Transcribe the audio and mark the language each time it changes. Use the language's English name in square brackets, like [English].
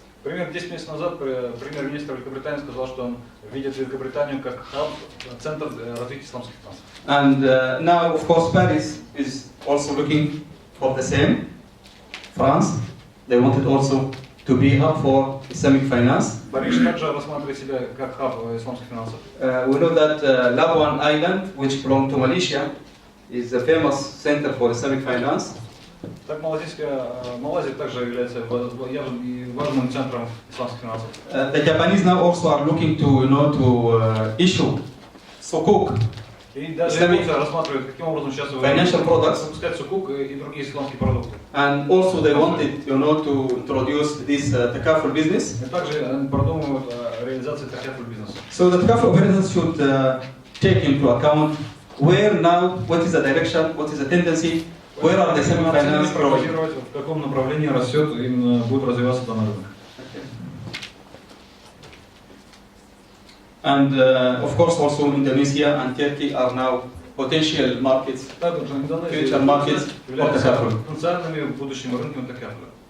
[Russian] Примерно 10 месяцев назад премьер-министр Великобритании сказал, что он видит Великобританию как хаб, центр развития исламских финансов. [English] And now, of course, Paris is also looking for the same. France, they wanted also to be hub for Islamic finance. [Russian] Париж также рассматривает себя как хаб исламских финансов. [English] We know that Labuan Island, which belongs to Malaysia, is a famous center for Islamic finance. [Russian] Так Малайзия также является важным центром исламских финансов. [English] The Japanese now also are looking to issue sukuk, [Russian] И даже Японцы рассматривают, каким образом сейчас [English] financial products, [Russian] выпускать сукук и другие исламские продукты. [English] and also they wanted to introduce this takaful business. [Russian] И также продумывают реализацию такафуль бизнеса. [English] So the takaful operators should take into account where now, what is the direction, what is the tendency, where are the Islamic finance growing. [Russian] В каком направлении растет, именно будет развиваться данный рынок. [English] And of course also Indonesia and Turkey are now potential markets, [Russian] Также Индонезия [English] future markets of [Russian] являются [English] takaful. [Russian] потенциальными будущими рынками такафуля.